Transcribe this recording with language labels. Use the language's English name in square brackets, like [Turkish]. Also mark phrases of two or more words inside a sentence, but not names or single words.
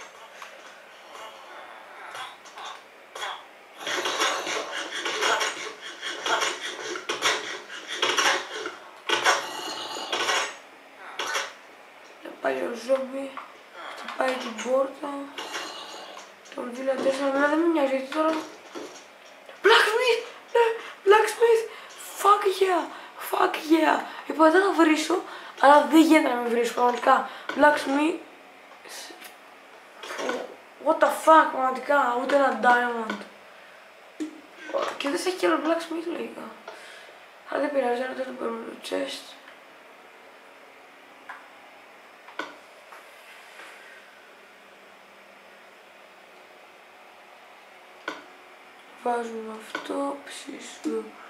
[Greek] Πάει ο ζόμπι, χτυπάει την πόρτα. Τον villagers, αλλά δεν με νοιάζει γιατί τώρα. Blacksmith! Ναι, blacksmith! [English] Fuck yeah! [Greek] Είπα δεν θα βρίσω, αλλά δεν γίνεται να με βρίσω πραγματικά. [English] Blacksmith. What the fuck, [Greek] πραγματικά, ούτε ένα diamond. Και δεν σε έχει κι άλλο blacksmith λογικά. Αλλά δεν πειράζει, αλλά δεν το παίρνω το chest. Βάζουμε αυτό, ψήσου.